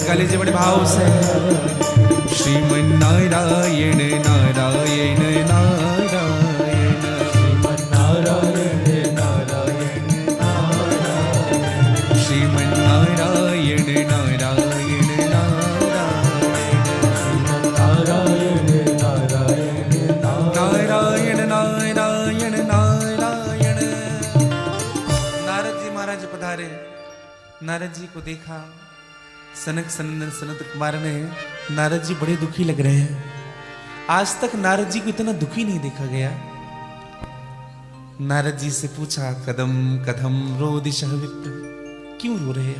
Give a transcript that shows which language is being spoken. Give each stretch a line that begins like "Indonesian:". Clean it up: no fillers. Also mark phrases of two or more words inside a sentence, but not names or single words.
Hindi: गाली जी बड़े भाव से, श्रीमन नारायण नारायण नारायण, श्रीमन नारायण नारायण नारायण, श्रीमन नारायण नारायण नारायण, श्रीमन नारायण नारायण नारायण नारायण नारायण। नारद जी महाराज पधारे। नारद जी को देखा सनक सनंदन सनत कुमार ने, नारद जी बड़े दुखी लग रहे हैं। आज तक नारद जी को इतना दुखी नहीं देखा गया। नारद जी से पूछा,
Sanskrit: कदम कदम रोदिशः विप्र,
Hindi: क्यों रो रहे हो?